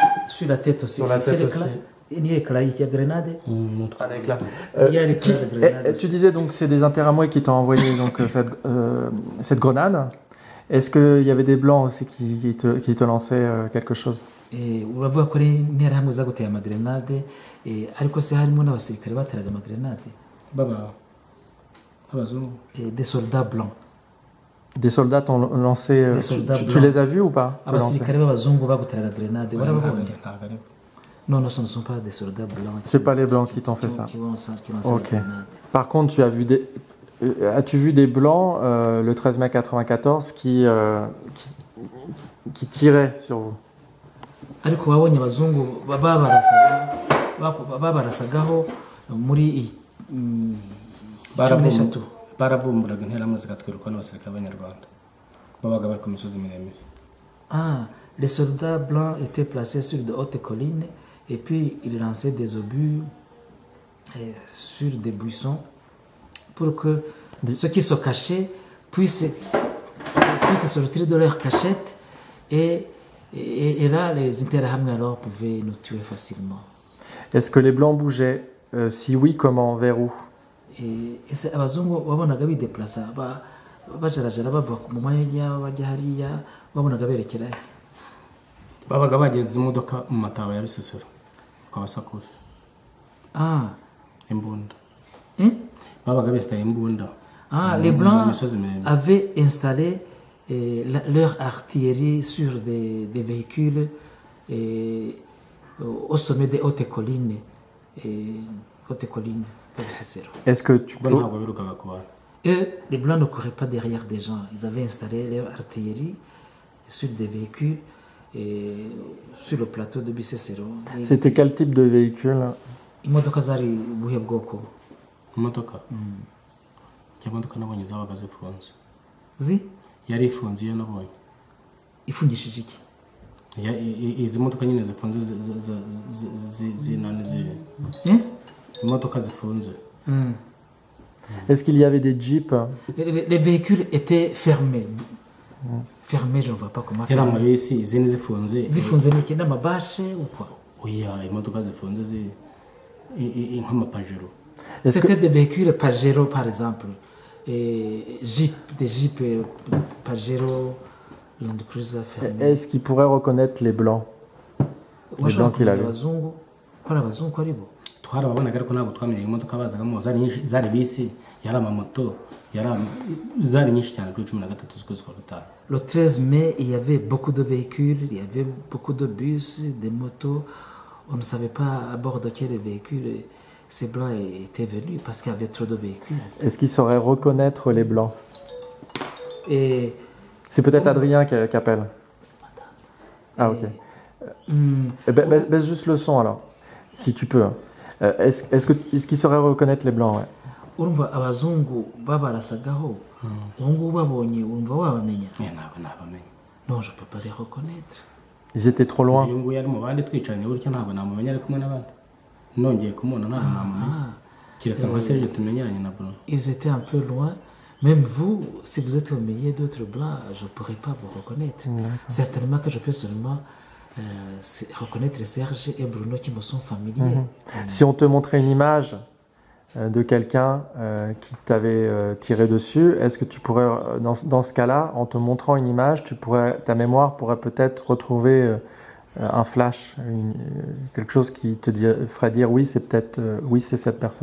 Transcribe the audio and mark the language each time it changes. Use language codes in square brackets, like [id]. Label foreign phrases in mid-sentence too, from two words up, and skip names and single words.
[fr] Sur la tête aussi. Sur la C'est tête l'éclat. aussi. Il y a l'éclat, il y a grenade. Un éclat. Il y a l'éclat de grenade. Tu disais donc c'est des Interamouais qui t'ont envoyé donc, cette grenade. Est-ce qu'il y avait des Blancs aussi qui te lançaient quelque chose? [rw] Uravuga ko ari interahamwe zaguteye amagrenade ariko se harimo n'abasirikare bateraga amagrenade abazungu. [fr] Des soldats blancs. Des soldats t'ont lancé. Des soldats tu blancs. les as vus ou pas? [rw] Abasirikare b'abazungu baguteraga grenade warababonye? Ntabwo ari [fr] Non, ce ne sont pas des soldats blancs. C'est pas les Blancs qui t'ont fait ça. Qui lancent Ok. la grenade. Par contre, as-tu vu des Blancs le 13 mai 94 qui tiraient sur vous? [rw] Ariko wabonye abazungu babarasagaho muri 13. baravumburaga interahamwe zigatwirwa n'abasirikare b'abanyarwanda babaga bari ku misozi miremire. [fr] Les soldats blancs étaient placés sur de hautes collines et puis ils lançaient des obus sur des buissons pour que ceux qui se cachaient puissent sortir de leur cachette et là les interahamwe alors pouvaient nous tuer facilement. Est-ce que les Blancs bougeaient? Si oui, comment? Vers où? [rw] Ese abazungu wabonaga bideplaça bajarajara bava mu mwanya bajya hariya wabonaga berekera he? babaga bageze imodoka mu mataba ya Bisesero kwa Basakufi. Imbunda. babaga bestaye imbunda. [fr] Les Blancs avaient installé leur artillerie sur des véhicules au sommet des hautes collines de Bisesero. Est-ce que tu peux... [rw] ntabwo birukaga ku bantu. [fr] Les Blancs ne couraient pas derrière des gens. Ils avaient installé leur artillerie sur des véhicules sur le plateau de Bisesero. C'était quel type de véhicule? [rw] Imodoka zari buhe bwoko? Imodoka imodoka nabonye zabaga zifunze. Yari ifunze iyo nabonye. Ifungishije iki? Izi modoka nyine zifunze imodoka zifunze. [fr] Est-ce qu'il y avait des jeeps? Les véhicules étaient fermés. Fermés, je ne vois pas comment faire. [rw] Izindi zifunze. Zifunze n'iki n'amabashe [fr] ou quoi? [rw] Oya, imodoka zifunze nk'amapajero. [fr] C'était des véhicules Pajero par exemple. Des jeeps Pajero, Land Cruiser fermés. Est-ce qu'il pourrait reconnaître les Blancs? Les Blancs qu'il avait. [rw] Abazungu ari bo. Twarababonaga ariko ntabwo twamenye imodoka bazagamo zari bisi yari amamoto zari nyinshi cyane kuri 13 z'ukwezi kwa gatanu. [fr] Le 13 mai, il y avait beaucoup de véhicules, il y avait beaucoup de bus, des motos. On ne savait pas à bord de quel véhicule ces Blancs étaient venus parce qu'il y avait trop de véhicules. Est-ce qu'ils sauraient reconnaître les Blancs? C'est peut-être Adrien qui appelle. Ok. Baisse juste le son alors, si tu peux. Est-ce qu'ils sauraient reconnaître les Blancs? [rw] Urumva abazungu babarasagaho ubungu babonye urumva wabamenya? Ntabwo nabamenya. [fr] Non, je peux pas les reconnaître. Ils étaient trop loin. [rw] Uyu nguyu ari mu bandi twicaranye gutya ntabwo namumenya ari kumwe n'abandi. Nongeye kumubona ntabwo namumenya. Kireka nka Serge tumenyeranye na Bruno. [fr] Ils étaient un peu loin. Même vous, si vous êtes au milieu d'autres Blancs, je ne pourrais pas vous reconnaître. Certainement que je peux seulement reconnaître Serge et Bruno qui me sont familiers. Si on te montrait une image de quelqu'un qui t'avait tiré dessus, est-ce que tu pourrais, dans ce cas-là, en te montrant une image, ta mémoire pourrait peut-être retrouver un flash, quelque chose qui te ferait dire oui, c'est cette personne.